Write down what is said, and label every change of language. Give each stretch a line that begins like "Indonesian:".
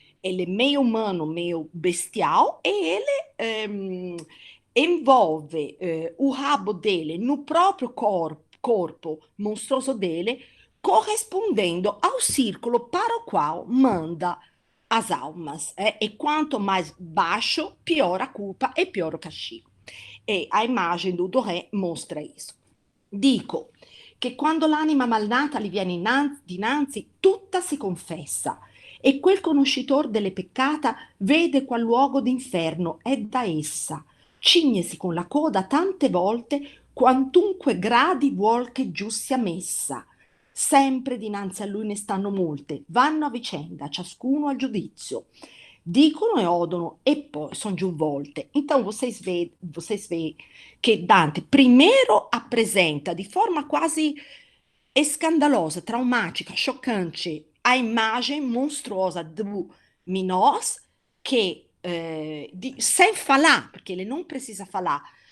Portuguese: Ele é meio humano, meio bestial, e ele envolve o rabo dele no próprio corpo monstruoso dele, correspondendo ao círculo para o qual manda as almas, e quanto mais baixo, pior a culpa e pior o castigo. E a immagine do Doré mostra isso.
Italian: Dico che quando l'anima malnata gli viene dinanzi, tutta si confessa, e quel conoscitor delle peccata vede qual luogo d'inferno è da essa, cignesi con la coda tante volte, quantunque gradi vuol che giù sia messa. Sempre dinanzi a lui ne stanno molte, vanno a vicenda, ciascuno al giudizio. Dicono e odono e poi sono giù volte.
Portuguese: Então vocês veem que Dante primeiro apresenta de forma quase escandalosa, traumática, chocante, a imagem monstruosa do Minos, que sem falar, porque ele não precisa falar,